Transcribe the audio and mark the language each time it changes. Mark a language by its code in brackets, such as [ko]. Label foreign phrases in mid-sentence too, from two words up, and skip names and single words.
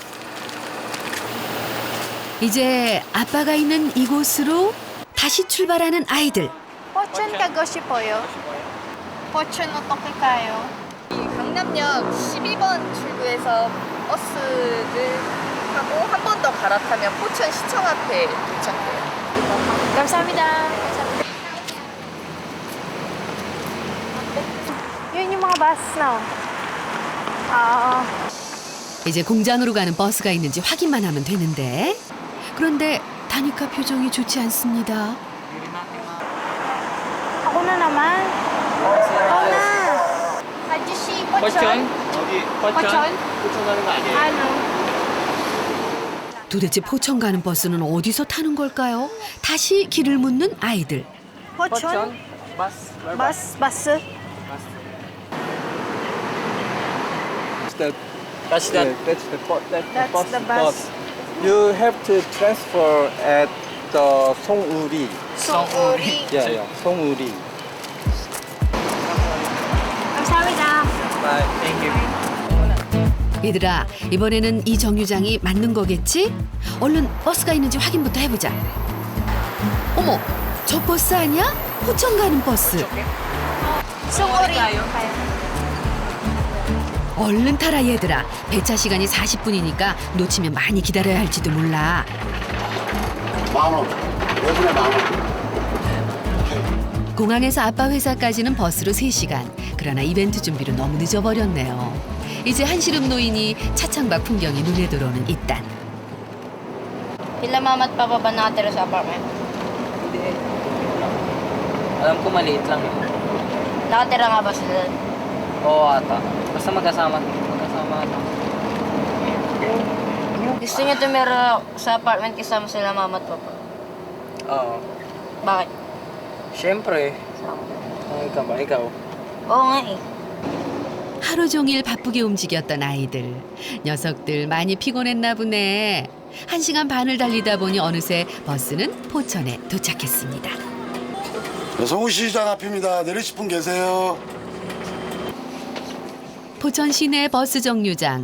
[ko] 이제 아빠가 있는 이곳으로 다시 출발하는 아이들. Pochon 가고 싶어요. Pochon 어떻게 가요? 강남역 12번 출구에서 버스를 타고 한 번 더 갈아타면 포천 시청 앞에 도착해요. 감사합니다. [tl] Yun yung mga bus na. [ko] 이제 공장으로 가는 버스가 있는지 확인만 하면 되는데 그런데 다니카 표정이 좋지 않습니다. [tl] Ako na naman. Ako na. [ko] 아저씨, Pochon? Pochon? 포천 가는 거 아니에요? [tl] Ano? [ko] 도대체 포천 가는 버스는 어디서 타는 걸까요? 다시 길을 묻는 아이들. Pochon? [en] Bus. Bus? That's that. That's the That's the bus. You have to transfer at the 송우리. Songuri. Yeah. [ko] 송우리. 감사합니다. [en] Bye. Thank you. [ko] 얘들아, 이번에는 이 정류장이 맞는 거겠지? 얼른 버스가 있는지 확인부터 해보자. 어머, 저 버스 아니야? 포천 가는 버스. Songuri. 얼른 타라 얘들아. 배차 시간이 40분이니까 놓치면 많이 기다려야 할지도 몰라. 10,000원. 5분에 10,000원. 공항에서 아빠 회사까지는 버스로 3시간. 그러나 이벤트 준비로 너무 늦어버렸네요. 이제 한시름 노인이 차창밖 풍경이 눈에 들어오는 이딴. [tl] Sila mama at papa ba nakatira sa apartment? Hindi. Alam ko maliit lang eh. Nakatira nga ba sila? Oo ata. Basta magkasama ata. Gusto niyo tumira sa apartment kasama sila mama at papa? Oo. Bakit? Siyempre. Ka ba? Ikaw? Oo nga eh. [ko] 하루 종일 바쁘게 움직였던 아이들. 녀석들 많이 피곤했나 보네. 1시간 반을 달리다 보니 어느새 버스는 포천에 도착했습니다. 서울시장 앞입니다. 내리실 분 계세요? 포천 시내 버스 정류장.